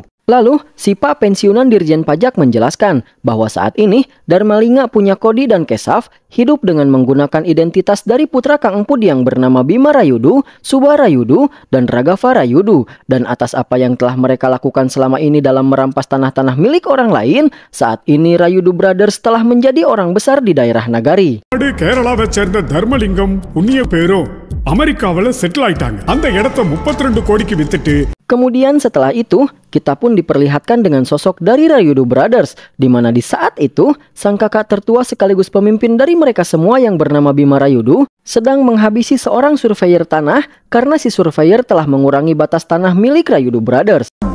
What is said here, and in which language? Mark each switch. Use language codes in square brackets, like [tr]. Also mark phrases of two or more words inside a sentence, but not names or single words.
[id] Lalu, si Pak pensiunan Dirjen Pajak menjelaskan bahwa saat ini Darmalinga punya Kodi dan Kesaf hidup dengan menggunakan identitas dari putra Kang Empud yang bernama Bima Rayudu, Suba Rayudu, dan Raghav Rayudu. Dan atas apa yang telah mereka lakukan selama ini dalam merampas tanah-tanah milik orang lain, saat ini Rayudu Brothers telah menjadi orang besar di daerah Nagari. [ta] கேரளாவை சேர்ந்த தர்மலிங்கம் புண்ணிய பேரும் அமெரிக்காவில் செட்டில் ஆயிட்டாங்க. அந்த இடத்தை 32 கோடிக்கு வித்துட்டு. [id] Kemudian setelah itu, kita pun diperlihatkan dengan sosok dari Rayudu Brothers, di mana di saat itu, sang kakak tertua sekaligus pemimpin dari mereka semua yang bernama Bima Rayudu, sedang menghabisi seorang surveyor tanah karena si surveyor telah mengurangi batas tanah milik Rayudu Brothers.